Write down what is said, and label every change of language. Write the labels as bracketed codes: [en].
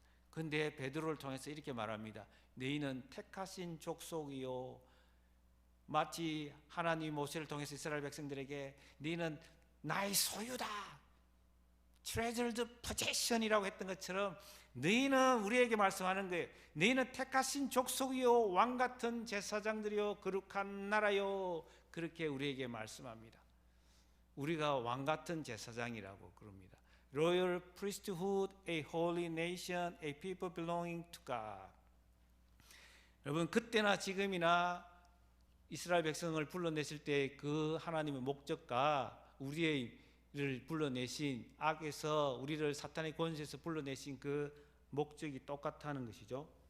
[ko] 그런데 베드로를 통해서 이렇게 말합니다. 너희는 택하신 족속이요, 마치 하나님 모세를 통해서 이스라엘 백성들에게 너희는 나의 소유다, [en] treasured possession [ko] 이라고 했던 것처럼 너희는 우리에게 말씀하는 거예요. 너희는 택하신 족속이요, 왕같은 제사장들이요, 거룩한 나라요. 그렇게 우리에게 말씀합니다. 우리가 왕같은 제사장이라고 그럽니다. [en] Royal priesthood, a holy nation, a people belonging to God. [ko] 여러분, 그때나 지금이나 이스라엘 백성을 불러내실 때 그 하나님의 목적과 우리를 불러내신, 악에서 우리를 사탄의 권세에서 불러내신 그 목적이 똑같다는 것이죠.